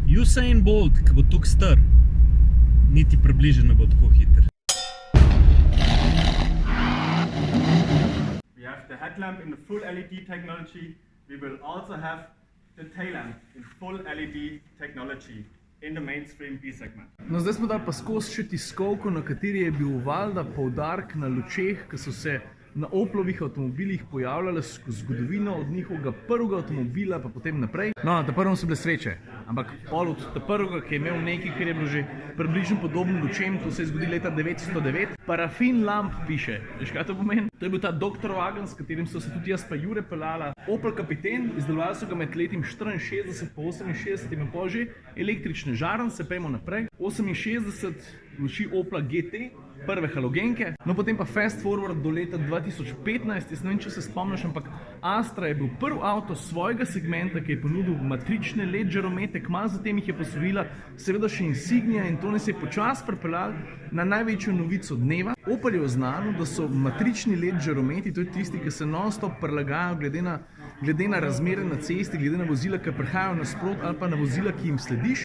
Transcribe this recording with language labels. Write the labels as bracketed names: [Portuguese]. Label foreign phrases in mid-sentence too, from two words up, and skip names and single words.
[Slovenian] Usain Bolt, ki bo tukaj star, niti približno ne bo tako hiter. [English] We have the headlamp in the full LED technology. We will also have the tail lamp in full LED technology in the mainstream B segment. [Slovenian] No, zdaj smo dali pa skozi še tiskovko, na kateri je bil valjda poudarek na lučeh, ki so se na Oplovih avtomobilih pojavljale skozi zgodovino od njihovega prvega avtomobila pa potem naprej. No, na prvem so bile sreče, ampak pol od prvega, ki je imel nekaj, kar je bilo že približno podobno lučem, to se je zgodilo leta 909. [English] Parafin lamp [Slovenian] piše. Veš, kaj to pomeni? To je bil ta Dr. Wagen, s katerim so se tudi jaz pa Jure peljala. Opel Kapiten, izdelovali so ga med letim 64 pa 68 in pol že. Električne žarnice, pejmo naprej. 68 luči Opla GT, prve halogenke. No, potem pa [English] fast forward [Slovenian] do leta 2015, jaz ne vem, če se spomniš, ampak Astra je bil prvi avto svojega segmenta, ki je ponudil matrične LED žaromete, kmalu zatem jih je posvojila seveda še Insignia in to nas je počasi pripeljalo na največjo novico dneva. Opel je oznanil, da so matrični LED žarometi, to je tisti, ki se non-stop prilagajajo glede na razmere na cesti, glede na vozila, ki prihajajo nasprot ali pa na vozila, ki jim slediš.